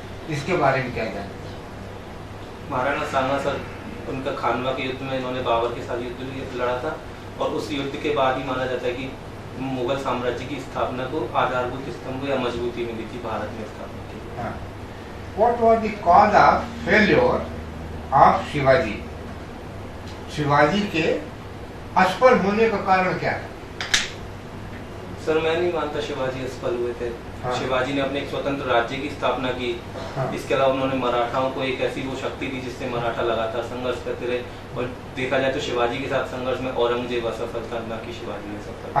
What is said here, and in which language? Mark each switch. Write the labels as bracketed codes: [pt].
[hi] इसके बारे में क्या जानते हैं? महाराणा सांगा सर, उनका खानवा के युद्ध में इन्होंने बाबर के साथ युद्ध लड़ा था और उस युद्ध के बाद ही माना जाता है कि मुगल साम्राज्य की स्थापना को आधारभूत स्तंभ या मजबूती मिली थी भारत में स्थापना की। [en] What was the cause of failure of Shivaji? [hi] Shivaji के असफल होने का कारण क्या है? सर मैं नहीं मानता शिवाजी असफल हुए थे। शिवाजी ने अपने एक स्वतंत्र राज्य की स्थापना की। इसके अलावा उन्होंने मराठाओं को एक ऐसी वो शक्ति दी जिससे मराठा लगातार संघर्ष करते रहे। और देखा जाए तो शिवाजी के साथ संघर्ष में औरंगजेब असफल था, ना कि शिवाजी ने सफल।